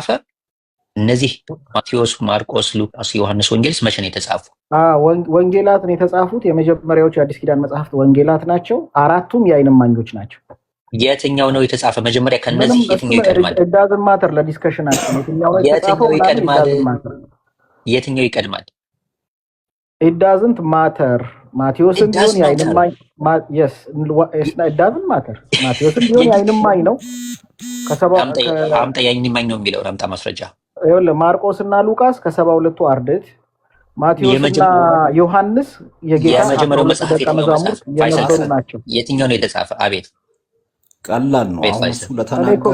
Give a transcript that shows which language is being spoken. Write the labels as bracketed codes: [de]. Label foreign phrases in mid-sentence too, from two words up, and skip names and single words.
[am] እነዚህ ማቴዎስ፣ ማርቆስ፣ ሉቃስ፣ ዮሐንስ ወንጌልስ መቼ ነው የተጻፉ? ወንጌላት ነው የተጻፉት። የመጀመሪያዎቹ የአዲስ ኪዳን መጽሐፍት ወንጌላት ናቸው። አራቱም የዓይን እማኞች ናቸው። የትኛው ነው የተጻፈ መጀመሪያ? ከነዚህ የትኛው ይቀድማል? [en] doesn't matter [am] ለዲስከሽናችን የትኛው ነው የተጻፈው? የትኛው ይቀድማል? [en] it doesn't matter [am] ማቴዎስም ቢሆን የዓይን እማኝ [en] yes it doesn't matter [am] ማቴዎስም ቢሆን የዓይን እማኝ ነው። አምጣ የዓይን እማኝ ነው የሚለው አምጣ ማስረጃ። ይኸውልህ ማርቆስና ሉቃስ ከ72ቱ አርድእት፣ ማቴዎስና ዮሐንስ የጌታ ደቀ መዛሙርት የነበሩ ናቸው። የትኛው ነው የተጻፈ? አቤት ቀላል ነው። አሁን እሱ ለተናገረው